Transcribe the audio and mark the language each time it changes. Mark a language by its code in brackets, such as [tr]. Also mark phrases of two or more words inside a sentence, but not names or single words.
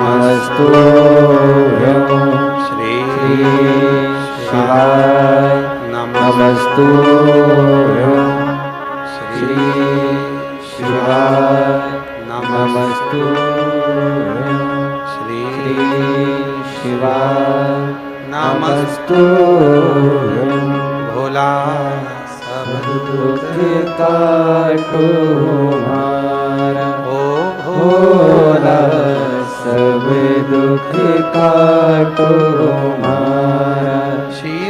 [sa] नमस्तुभ्यं श्री शिवाय श्री शिवाय नमस्तु श्री शिवाय नमस्तु [hi] भोला सब दुख काटो हमारा ओ भोला सब दुख काटो हमारा शिव